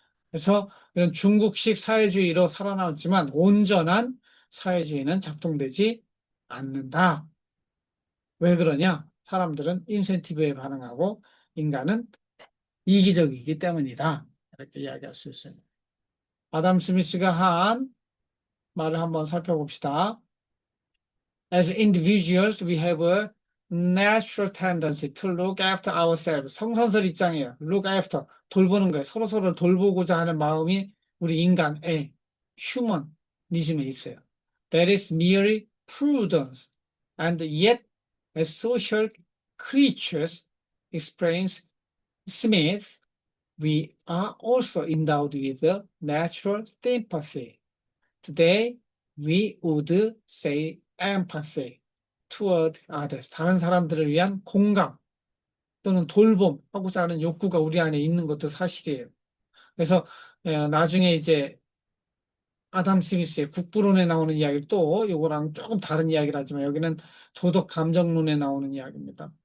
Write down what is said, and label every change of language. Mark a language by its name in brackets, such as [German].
[Korean] 그래서 이런 중국식 사회주의로 살아남았지만 온전한 사회주의는 작동되지 않는다. 왜 그러냐? 사람들은 인센티브에 반응하고 인간은 이기적이기 때문이다. 이렇게 이야기할 수 있습니다. 아담 스미스가 한 말을 한번 살펴봅시다. [English] As individuals, we have a natural tendency to look after ourselves. [Korean] 성선설 입장이에요. [English] Look after. [Korean] 돌보는 거예요. 서로서로 돌보고자 하는 마음이 우리 인간의 휴머니즘에 있어요. [English] That is merely prudence. And yet, as social creatures, explains Smith, we are also endowed with a natural sympathy. Today, we would say empathy toward others. [Korean] 다른 사람들을 위한 공감 또는 돌봄 하고자 하는 욕구가 우리 안에 있는 것도 사실이에요. 그래서 나중에 이제 아담 스미스의 국부론에 나오는 이야기 또 요거랑 조금 다른 이야기를 하지만 여기는 도덕 감정론에 나오는 이야기입니다.